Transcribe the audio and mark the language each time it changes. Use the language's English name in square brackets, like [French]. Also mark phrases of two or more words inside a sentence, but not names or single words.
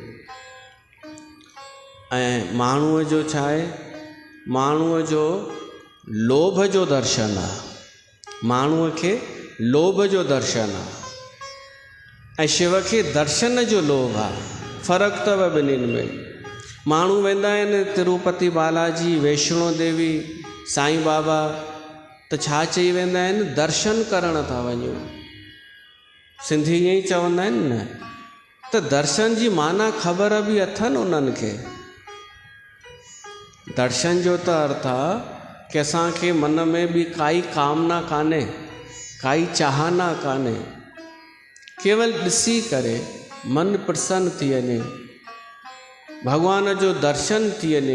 [Sindhi] ऐं माण्हूअ जो छा आहे? माण्हूअ जो लोभ जो दर्शन आहे। माण्हूअ खे लोभ जो दर्शन आहे ऐं शिव खे दर्शन जो लोभ आहे। फ़र्क़ु अथव ॿिन्हिनि में। माण्हू वेंदा आहिनि तिरुपति बालाजी, वैष्णो देवी, साईं बाबा, त छा चई वेंदा आहिनि? दर्शन करण था वञूं। सिंधी ईअं ई चवंदा आहिनि न, त दर्शन जी माना ख़बर बि अथनि उन्हनि खे। दर्शन जो त अर्थ आहे कि असांखे मन में बि काई कामना कान्हे, काई चाहना कान्हे, केवल ॾिसी करे मन प्रसन्न थी वञे, भॻवान जो दर्शन थी वञे।